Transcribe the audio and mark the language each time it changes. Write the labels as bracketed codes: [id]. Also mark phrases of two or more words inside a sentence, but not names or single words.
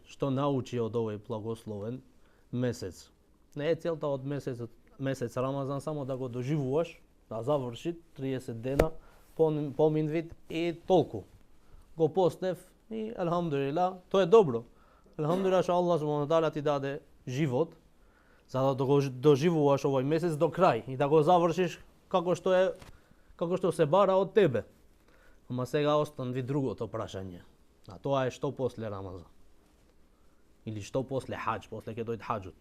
[mk] Што научи од овој благословен месец? Не е целта од месец Рамазан само да го доживуваш, да заврши 30 дена, поминвит и толку. Го постев и алхамдулилlah, тоа е добро. Алхамдулилlah што Аллах [ar] سبحانه وتعالى [mk] ти даде живот, за да го доживуваш овој месец до крај и да го завршиш како што се бара од тебе. Ама сега останви другото прашање. А тоа е што после Рамазан? Или што после хаџ, после ќе дојде хаџот.